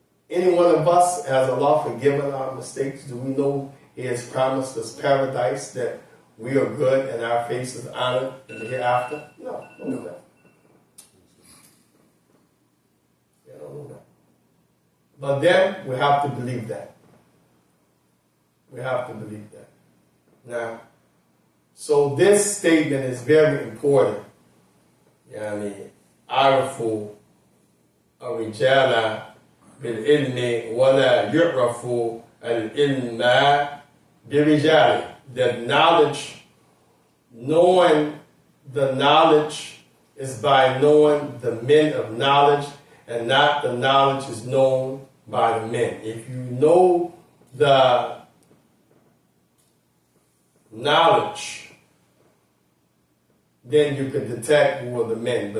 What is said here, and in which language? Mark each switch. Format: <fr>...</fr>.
<en>Any one of us, has Allah forgiven our mistakes? Do we know He has promised us paradise, that we are good and our face is honored in the hereafter? No, don't know that. Yeah, don't know that. But then we have to believe that. We have to believe that. Now, so this statement is very important.</en> <ar>Yani, عرفوا الرجال بالعلم ولا يعرف العلم برجال.</ar> <en>The knowledge, knowing the knowledge is by knowing the men of knowledge, and not the knowledge is known by the men. If you know the knowledge, then you can detect who are the men.</en>